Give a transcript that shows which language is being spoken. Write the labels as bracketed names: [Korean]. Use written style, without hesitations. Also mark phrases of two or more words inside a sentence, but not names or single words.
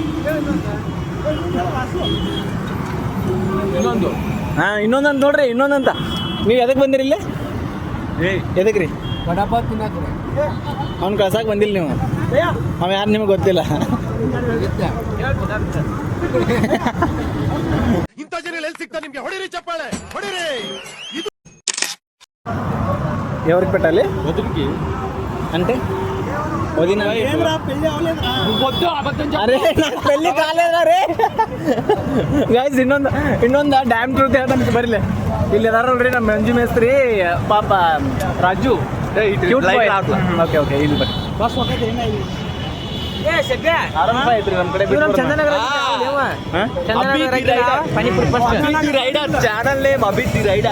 [Kannada] ಇನ್ನೊಂದಂತ ನೋಡ್ರಿ, ಇನ್ನೊಂದಂತ. ನೀವು ಎದಕ್ಕೆ ಬಂದಿರಿ ಇಲ್ಲಿ? ಎದಕ್ಕೆ ರೀ? ವಡಾಪಾವ್ ತಿನ್ನಕ್ರಿ. ಅವ್ನು ಕಳ್ಸಕ್ಕೆ ಬಂದಿಲ್ಲ ನೀವು. ಅವ ಯಾರು ನಿಮಗೆ ಗೊತ್ತಿಲ್ಲ. ಇಂಥ ಜನ ಎಲ್ಲಿ ಸಿಗ್ತಾ ನಿಮ್ಗೆ? ಹೊಡಿರಿ ಚಪ್ಪಾಳೆ ಹೊಡಿರಿ. [Telugu] ఎవరికి పెట్టాలి? అంటే వదిన అరే నాకు పెళ్ళి కాలేదా రే ಗೈಸ್. [Kannada] ಇನ್ನೊಂದು [English] damn truth [Kannada] ಹೇಳ್ತಾನೆ ಬರಲಿ. ಇಲ್ಲಿ ಅದಾರಲ್ರಿ ನಮ್ಮ ಮಂಜು ಮೇಸ್ತ್ರಿ ಪಾಪ ರಾಜು. ಓಕೆ ಓಕೆ ಇಲ್ಲಿ ಬರ್ರಿ. ಆರಾಮ ಐತ್ರಿ ನಮ್ಮ ಕಡೆ. ಚಂದನಗರ [English] channel name [Kannada] ಅಭಿ ದಿ ರೈಡರ್.